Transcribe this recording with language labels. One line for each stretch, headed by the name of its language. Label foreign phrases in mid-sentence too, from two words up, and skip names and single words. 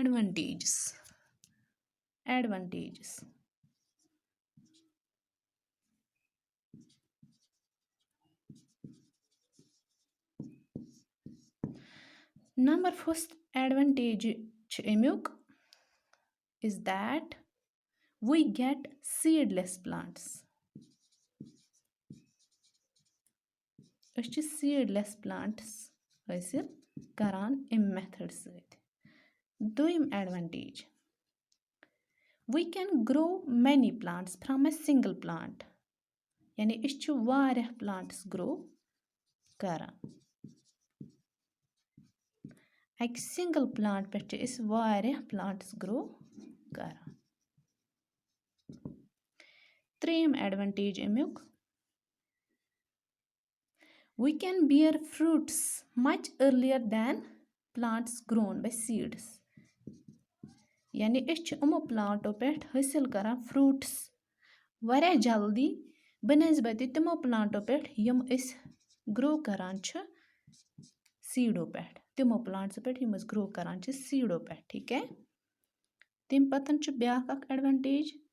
English: advantages number first advantage
Kashmiri: چھِ اَمیُک
English: is that we get seedless plants
Kashmiri: أسۍ چھِ
English: seedless plants
Kashmiri: حٲصِل کران اَمہِ میتھڈ سۭتۍ دوٚیِم ایڈوانٹیج
English: we can grow many plants from a single plant
Kashmiri: یعنی أسۍ چھِ واریاہ
English: plants grow
Kashmiri: کران اَکہِ
English: single plant
Kashmiri: پٮ۪ٹھ چھِ أسۍ واریاہ
English: plants grow
Kashmiri: کران ترٛیٚیِم ایڈوانٹیج اَمیُک
English: we can bear fruits much earlier than plants grown by seeds
Kashmiri: یعنی أسۍ چھِ یِمو پٕلانٛٹو پٮ۪ٹھ حٲصِل کران فرٛوٗٹٕس واریاہ جلدی بنسبتہِ تِمو پٕلانٛٹو پٮ۪ٹھ یِم أسۍ گرٛو کران چھِ سیٖڈو پٮ۪ٹھ تِمو پٕلانٛٹسو پٮ۪ٹھ یِم أسۍ گرٛو کران چھِ سیٖڈو پٮ۪ٹھ ٹھیٖک ہے تمہِ پَتہٕ چھُ بیٛاکھ اَکھ ایڈوانٹیج